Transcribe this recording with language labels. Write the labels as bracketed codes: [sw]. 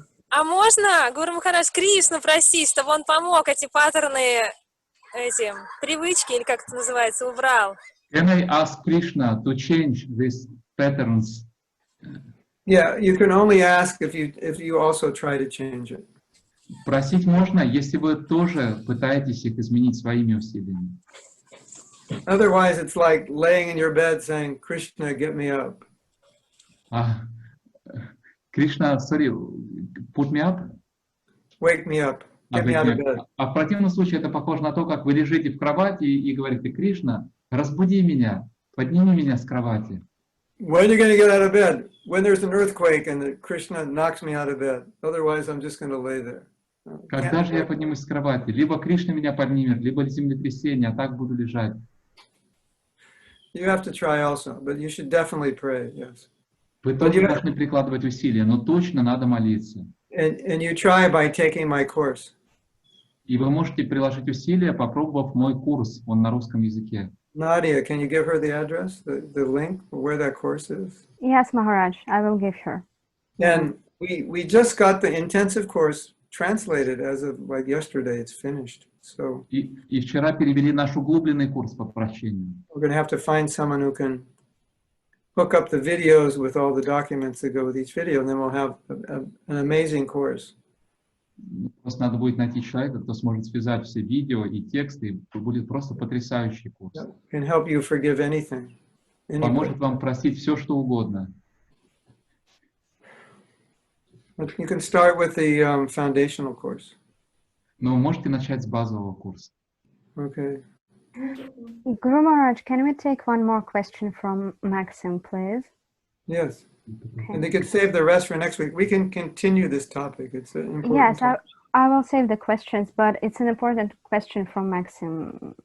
[ru] А можно, Гуру Махарадж, Кришну просить, чтобы он помог эти паттерны, эти привычки, или как это называется, убрал? [en] Can I ask Krishna to change these patterns? Yeah, you can only ask if you also try to change it. [ru] Просить можно, если вы тоже пытаетесь их изменить своими усилиями. [en] Otherwise, it's like laying in your bed saying, Krishna, get me up. Krishna, sorry, put me up? Wake me up. Get me out of bed. [ru] А в противном случае это похоже на то, как вы лежите в кровати и говорите, Кришна, разбуди меня, подними меня с кровати. [en] When are you going to get out of bed? When there's an earthquake and Krishna knocks me out of bed. Otherwise, I'm just going to lay there. [ru] Когда же я поднимусь с кровати? Либо Кришна меня поднимет, либо землетрясение, а так буду лежать. [en] You have to try also, but you should definitely pray, yes. [ru] Вы тоже должны прикладывать усилия, но точно надо молиться. [en] And you try by taking my course. [ru] И вы можете приложить усилия, попробовав мой курс, он на русском языке. [en] Nadia, can you give her the address, the link where that course is? Yes, Maharaj, I will give her. And we just got the intensive course translated as of like yesterday. It's finished. So [ru] И вчера перевели наш углубленный курс по прощению. [en] we're going to have to find someone who can hook up the videos with all the documents that go with each video, and then we'll have an amazing course. [ru] Просто надо будет найти человека, кто сможет связать все видео и тексты, и будет просто потрясающий курс. [en] Can help you forgive anything. [ru] Поможет вам простить все, что угодно. [en] You can start with the foundational course. [ru] Но вы можете начать с базового курса. [en] Okay. Guru Maharaj, can we take one more question from Maxim, please? Yes. Okay. And they could save the rest for next week. We can continue this topic. It's an important Yes, topic. I will save the questions, but it's an important question from Maxim.